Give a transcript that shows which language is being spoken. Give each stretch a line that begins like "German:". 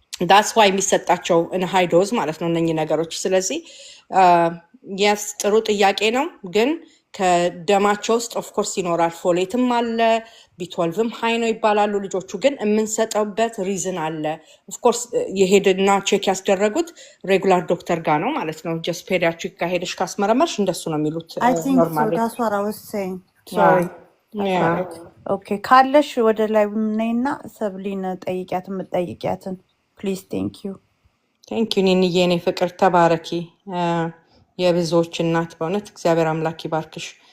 English: that's why
Amharic: የሚሰጣቸው
English: in high dose
Amharic: ማለት ነው እነኚህ ነገሮች ስለዚህ yes ጥሩ ጥያቄ ነው ግን ከደማቸው ውስጥ
English: of course
Amharic: ይኖራል ፎሌትም አለ B12ም ሃይ ነው ይባላሉ ልጆቹ ግን የምንሰጠውበት ሪዝን አለ of course የሄድና ቼክ ያስደረጉት ሬጉላር ዶክተር ጋር ነው ማለት ነው
English: just pediatric
Amharic: ጋር ሄደሽ ካስመረመርሽ እንደሱ ነው የሚሉት
English: I think so that's what I was saying sorry yeah
Amharic: okay ካለሽ ወደ ላይ ነይና ሰብሊን ጠይቂያት የምትጠይቂያትን
English: please thank you
Amharic: ኒንዬ የኔ ፍቅር ተባረኪ የብዙዎች እናት በእውነት እግዚአብሔር አምላክ ይባርክሽ